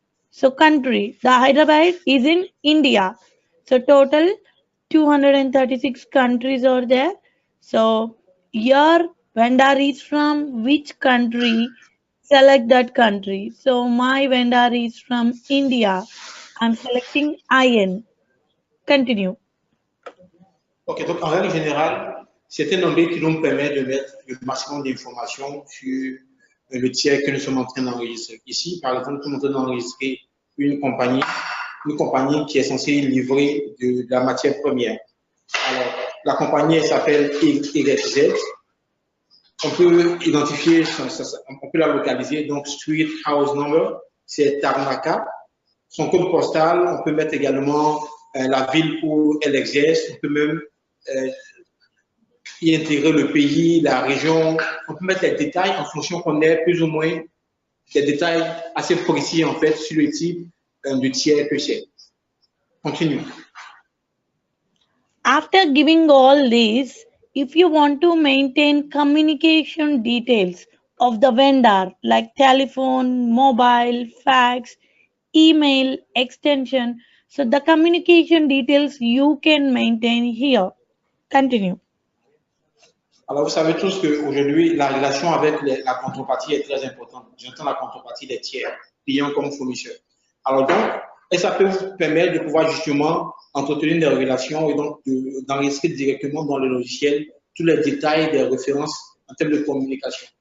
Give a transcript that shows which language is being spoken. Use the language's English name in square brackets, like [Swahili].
[English] So country, the Hyderabad is in India. So total 236 countries are there. So your vendor is from which country? Select that country. So my vendor is from India. I'm selecting IN. Continue. [French] Ok, donc en règle générale, c'est un onglet qui nous permet de mettre le maximum d'informations sur le tiers que nous sommes en train d'enregistrer. Ici, par exemple, nous sommes en train d'enregistrer une compagnie qui est censée livrer de la matière première. Alors, la compagnie, elle s'appelle YZ. On peut identifier, on peut la localiser. Donc, [English] Street House Number, [French] c'est Tarnaka. Son code postal, on peut mettre également la ville où elle exerce. On peut même y intégrer le pays, la région. On peut mettre les détails en fonction qu'on ait plus ou moins des détails assez précis en fait sur le type de tiers que c'est. [English] Continue. After giving all this, if you want to maintain communication details of the vendor like telephone, mobile, fax, email, extension, so the communication details you can maintain here. Continue. [French] Alors, vous savez tous qu'aujourd'hui, la relation avec la contrepartie est très importante. J'entends la contrepartie des tiers, clients comme fournisseurs. Alors donc, et ça peut vous permettre de pouvoir justement entretenir des relations et donc d'enregistrer directement dans le logiciel tous les détails des références en termes de communication.